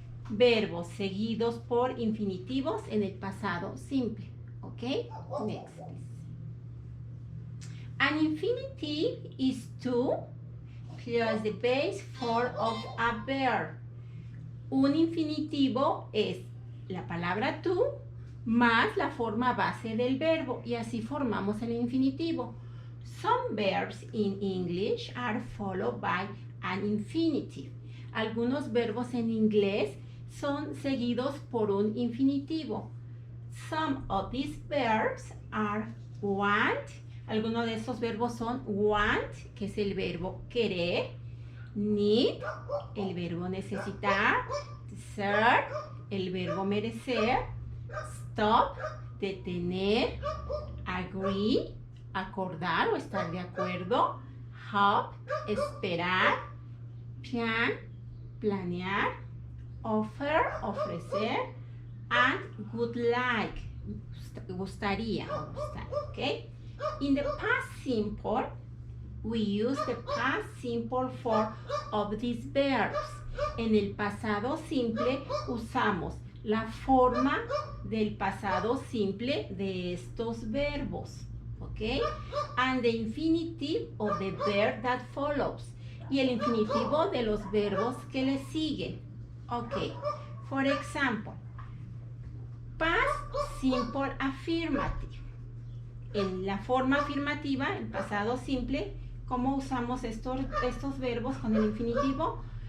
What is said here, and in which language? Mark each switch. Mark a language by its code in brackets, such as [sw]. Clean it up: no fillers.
[es] Verbos seguidos por infinitivos en el pasado simple. [en] ¿Ok? Next, please. An infinitive is to plus the base form of a verb. [es] Un infinitivo es la palabra to más la forma base del verbo y así formamos el infinitivo. [en] Some verbs in English are followed by an infinitive. [es] Algunos verbos en inglés son seguidos por un infinitivo. [en] Some of these verbs are want. [es] Algunos de esos verbos son want, que es el verbo querer, need, el verbo necesitar, deserve, el verbo merecer, stop, detener, agree, acordar o estar de acuerdo, hope, esperar, plan, planear, offer, ofrecer, and would like, gustaría o gustar, ¿ok? [en] In the past simple, we use the past simple form of these verbs. [es] En el pasado simple usamos la forma del pasado simple de estos verbos, ¿ok? [en] And the infinitive of the verb that follows. [es] Y el infinitivo de los verbos que le siguen, ¿ok? [en] For example, past simple affirmative. [es] En la forma afirmativa, en pasado simple, ¿cómo usamos estos verbos con el infinitivo?